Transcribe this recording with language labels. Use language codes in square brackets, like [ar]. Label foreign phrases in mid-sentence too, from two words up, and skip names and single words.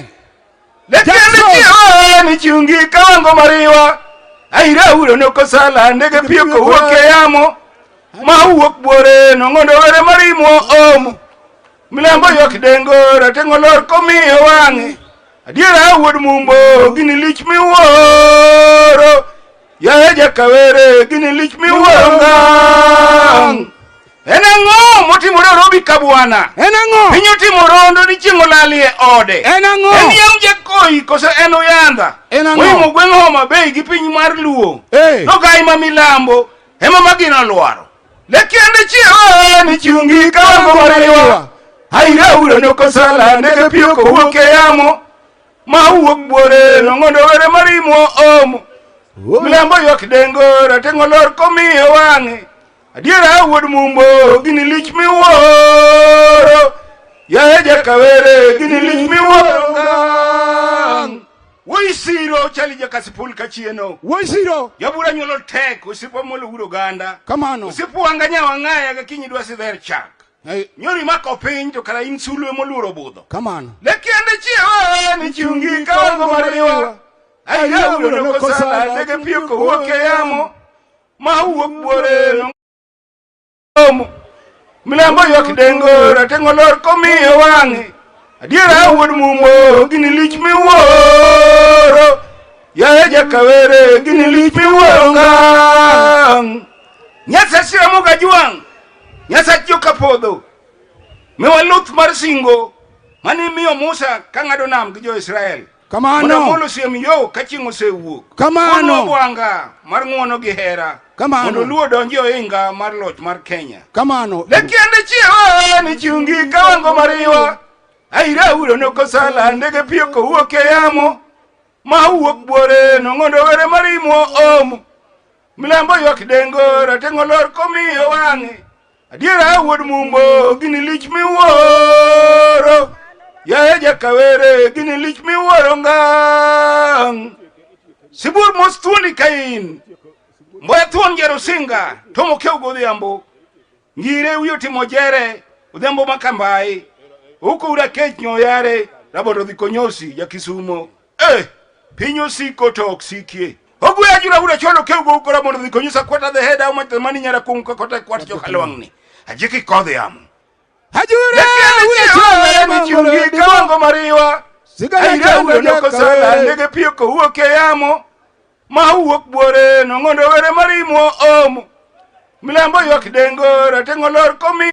[luo] Lekende chiwa ni chungi kawango mariwa. Aira uro noko sala ndege pio ko woke yamo. Ma uwok bore no ngondo were marimo omu. Milambo yok dengo ratengo lor komiyo wange. Adiera wuod mumbo gini lich miworo. Ya eja kawere gini lich miworo ngang. Enango motimore robi kabwana. Enango pinyo timorondo ni chingo lalie ode. Enango Eniyam jakoi kosa eno yanda. Enango Wimo gwengo mabei gi piny mar luo. No gai ma milambo ema magina lwaro. Lekende chiwa ni chungi kawango mariwa. Haira uro noko sala ndege pio ko woke yamo. Ma uwok bore no ngondo were marimo omu. Milambo yok dengo ratengo lor komiyo wange. Adiera wuod mumbo gini lich miworo. Ya eja kawere gini lich miworo ngang. Woi siro chali ja Kasipul kachieno. Woi siro Jabura nyolo tek usipo molo uro ganda. Kamano Usipo wanganya wangaya gakinyi dwa sidher chak. Nyori mako piny to kara insulwe moluro budho. Kamano Lekende chiwa ni chungi kawango mariwa. Aira uro noko sala ndege pio ko woke yamo. Ma uwok bore no Milambo yok dengo ratengo lor komiyo wange. Adiera wuod mumbo gini lich miworo. Ya eja kawere gini lich miworo ngang. Nyasa sira muga juang. Nyasa joka podho. Mewa luth mar singo. Mani miyo Musa kangado nam gi jo Israel. Kamano molo siem yo kachingo se wuok. Kamano Mono bwanga mar ng'uono gi hera. Kamano Mondo luo donji oinga mar loch mar Kenya. Kamano Lekende chiwa ni chungi kawango mariwa. Aira uro noko sala ndege pio ko woke yamo. Ma uwok bore no ngondo were marimo omu. Milambo yok dengo ratengo lor komiyo wange. Adiera wuod mumbo gini lich miworo. Ya eja kawere gini lich miworo ngang. Sibur mostuoni kain. Mboya tuon jero singa. Tomo keu godhiambo. Ngire uyo timo jere. Udhiambo makambai. Uko ura kech nyoyare. Rabodo dhikonyosi ya Kisumo. Pinyo siko to oksikie. Ogu ya jura ura cholo keu go ukora modo dhikonyosa kwata [en] the head. [luo] Au mani nyara kumka kota kwata chokalwangni. Ajiki kodhi amu. Hajura ura cholo ni chungi kawango mariwa. Aira ura noko sala ndege pio ko woke yamo. Ma uwok bore no ngondo were marimo omu. Milambo yok dengo ratengo lor komi.